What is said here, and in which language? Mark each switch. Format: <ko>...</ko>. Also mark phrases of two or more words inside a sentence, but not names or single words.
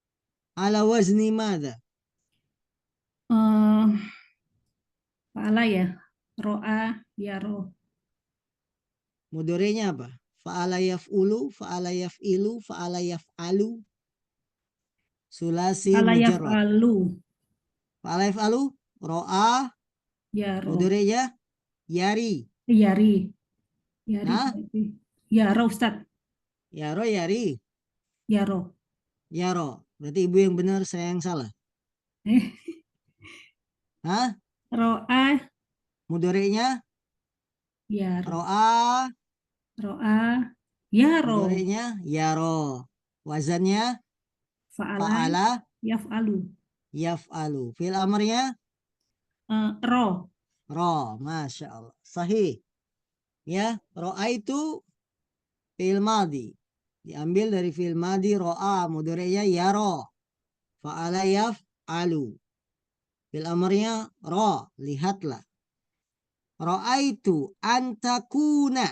<ar>على وزن ماذا? فعل يا. رأى، يرى.</ar> <id>Mudorenya apa?</id> <ar>فعل يفعل، فعل يفعل، فعل يفعل. Sulasi Fa'ala mujarrad. yaf'alu, فعل يفعل, ro'a, yaro.</ar> <id>mudorenya yari.</id> <ar>يري. يري</ar> <id>Nah, berarti. Yaro, Ustaz.</id> <ar>يرى، يري, Yaro. yaro.</ar> <id>Berarti ibu yang benar, saya yang salah. Eh, Hah?</id> <ar>ro'a,</ar> <id>Mudorenya</id> <ar>yaro. ro'a, رأى، يرى.</ar> <id>mudorenya yaro. Wazannya</id> <ar>Fa'ala, fa'ala yaf'alu.</ar> <id>yaf'alu. Fil amarnya</id> <ar>Ro. ro. ما شاء الله.</ar> <id>Sahih. Ya, ro'a itu</id> <ar>فعل ماض.</ar> <id>Diambil dari</id> <ar>فعل ماض رأى.</ar> <id>Mudorenya yaro.</id> <ar>فعل يفعل. Fil amarnya ro.</ar> <id>Lihatlah. Ro'a itu antakuna.</id>